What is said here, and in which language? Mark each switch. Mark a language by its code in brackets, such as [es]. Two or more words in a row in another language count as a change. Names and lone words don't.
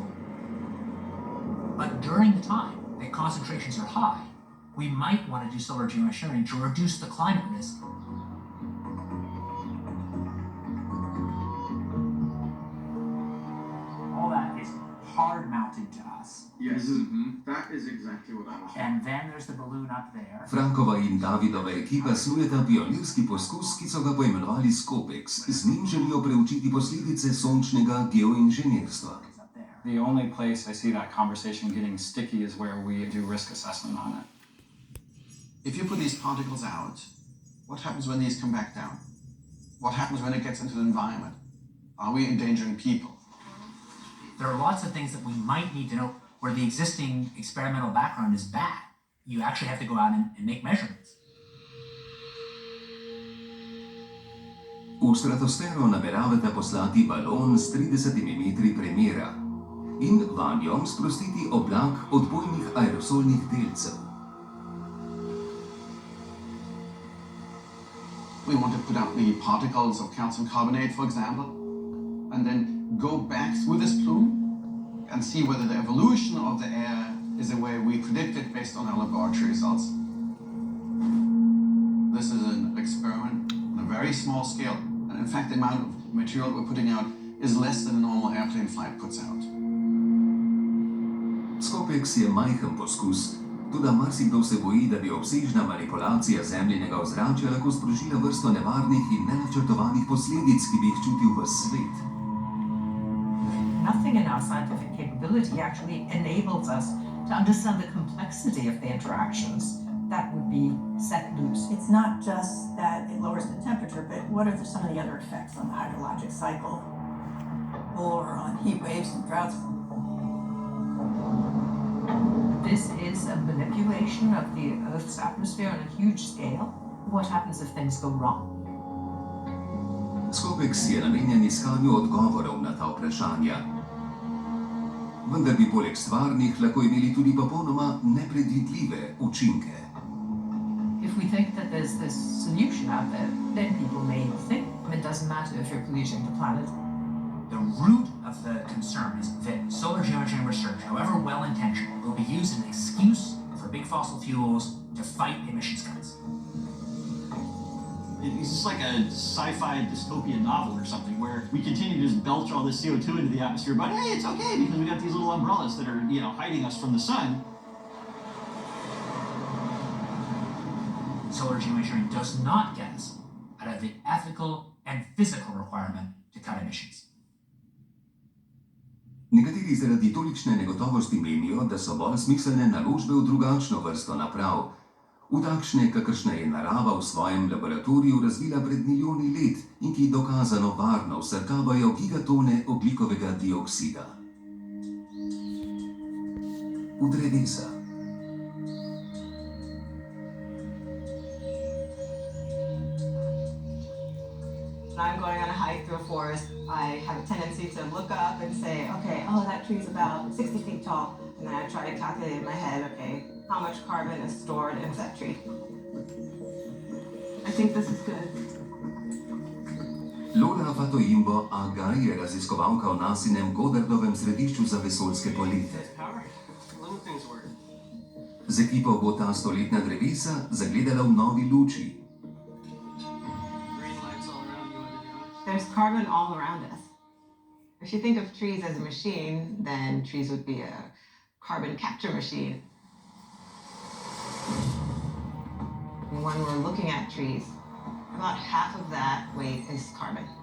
[en] But during the time that concentrations are high, we might want to do solar geoengineering to reduce the climate risk. All that is hard mounted to us. Yes, that is exactly what I was. And then there's the balloon up there. [sl] Frankova in Davidova ekipa snujeta pionirski poskus, ki so ga poimenovali Scopex. Z njim želijo preučiti posledice sončnega geoinženirstva. [en] The only place I see that conversation getting sticky is where we do risk assessment on it. If you put these particles out, what happens when these come back down? What happens when it gets into the environment? Are we endangering people? There are lots of things that we might need to know where the existing experimental background is bad. You actually have to go out and make measurements. [sl] V stratosfero nameravata poslati balon s 30 metri premera in vanjo sprostiti oblak odbojnih aerosolnih delcev. [en] We want to put out the particles of calcium carbonate, for example, and then go back through this plume and see whether the evolution of the air is the way we predicted based on our laboratory results. This is an experiment on a very small scale, and in fact the amount of material we're putting out is less than a normal airplane flight puts out. [sl] Scopex je majhen poskus, toda marsikdo se boji, da bi obsežna manipulacija zemljinega ozračja lahko sprožila vrsto nevarnih in nenačrtovanih posledic, ki bi jih čutil ves svet. [en] Nothing in our scientific capability actually enables us to understand the complexity of the interactions that would be set loose. It's not just that it lowers the temperature, but what are some of the other effects on the hydrologic cycle or on heat waves and droughts? This is a manipulation of the Earth's atmosphere on a huge scale. what happens if things go wrong? [sl] Scopex je namenjen iskanju odgovorov na ta vprašanja. Vendar bi poleg stvarnih lahko imeli tudi popolnoma nepredvidljive učinke. [en] If we think that there's this solution out there, then people may think, it doesn't matter if you're polluting the planet. The root of the concern is that solar geoengineering research, however well-intentioned, will be used as an excuse for big fossil fuels to fight emissions cuts. It's just like a sci-fi dystopian novel or something where we continue to just belch all this CO2 into the atmosphere, but hey, it's okay because we got these little umbrellas that are, hiding us from the sun. Solar geoengineering does not get us out of the ethical and physical requirement to cut emissions. [sl] Nekateri zaradi tolikšne negotovosti menijo, da so bolj smiselne naložbe v drugačno vrsto naprav, v takšne, kakršne je narava v svojem laboratoriju razvila pred milijoni let in ki dokazano varno vsrkavajo gigatone ogljikovega dioksida. V drevesa. [en] When I'm going on a hike through a forest, I have a tendency to look up and say, okay, oh, that tree's about 60 feet tall. And then I try to calculate in my head, okay, how much carbon is stored in that tree. I think this is good. [sl] Lola Fatoimbo Aga je raziskovalka v nasinem Goddardovem središču za vesoljske polete. Z ekipo bo ta stoletna drevesa zagledala v novi luči. [en] There's carbon all around us. If you think of trees as a machine, then trees would be a carbon capture machine. When we're looking at trees, about half of that weight is carbon.